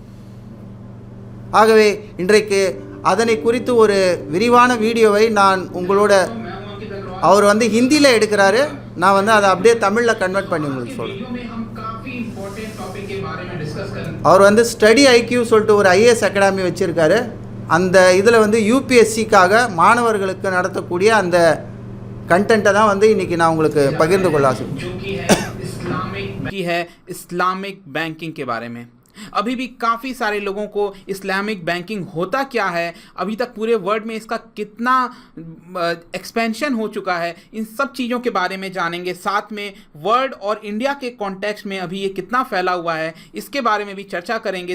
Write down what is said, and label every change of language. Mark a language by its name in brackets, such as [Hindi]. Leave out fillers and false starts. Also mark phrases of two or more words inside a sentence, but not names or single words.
[Tamil] ஆகவே இன்றைக்கு அதனை குறித்து ஒரு விரிவான வீடியோவை நான் உங்களோட, அவர் வந்து ஹிந்தியில் எடுக்கிறாரு, நான் வந்து அதை அப்படியே தமிழில் கன்வெர்ட் பண்ணி உங்களுக்கு சொல்கிறேன். அவர் வந்து ஸ்டடி ஐக்யூ சொல்லிட்டு ஒரு [English] IAS academy [Tamil] வச்சுருக்காரு. அந்த இதில் வந்து யூபிஎஸ்சிக்காக மாணவர்களுக்கு நடத்தக்கூடிய அந்த கண்டென்ட்டை தான் வந்து இன்றைக்கி நான் உங்களுக்கு பகிர்ந்து கொள்ள [Hindi] है इस्लामिक बैंकिंग के बारे में। अभी भी काफ़ी सारे लोगों को इस्लामिक बैंकिंग होता क्या है, अभी तक पूरे वर्ल्ड में इसका कितना एक्सपेंशन हो चुका है, इन सब चीज़ों के बारे में जानेंगे। साथ में वर्ल्ड और इंडिया के कॉन्टेक्स्ट में अभी ये कितना फैला हुआ है इसके बारे में भी चर्चा करेंगे।